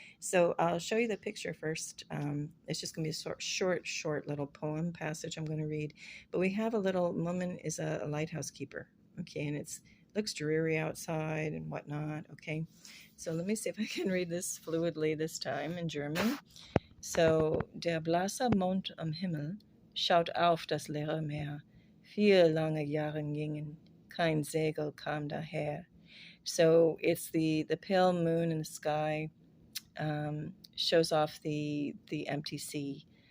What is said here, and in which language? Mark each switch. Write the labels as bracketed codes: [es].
[en] So I'll show you the picture first. It's just going to be a short little poem passage I'm going to read. But we have a little, Mumin is a lighthouse keeper. Okay, and it looks dreary outside and whatnot. Okay, so let me see if I can read this fluidly this time in German. [de] So, der blasse Mond am Himmel schaut auf das leere Meer. 4 lange Jahre gingen, kein Segel kam daher. [en] So it's the pale moon in the sky, shows off the empty sea.